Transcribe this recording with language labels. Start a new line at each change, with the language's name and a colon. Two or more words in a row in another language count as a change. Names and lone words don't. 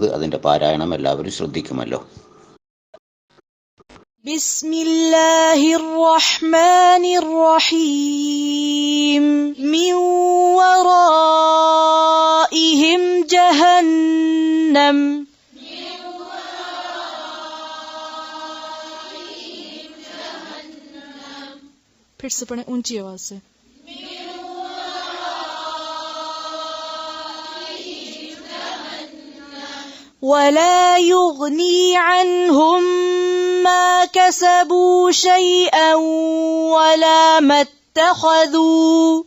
Malayalam: അതിൻ്റെ പാരായണം എല്ലാവരും ശ്രദ്ധിക്കുമല്ലോ.
Arabic: بسم الله الرحمن الرحيم. من ورائهم جهنم
Hindi: फिर से पढ़ें ऊंची आवाज से.
Arabic: ولا يغني عنهم ما كسبوا شيئا ولا ما اتخذوا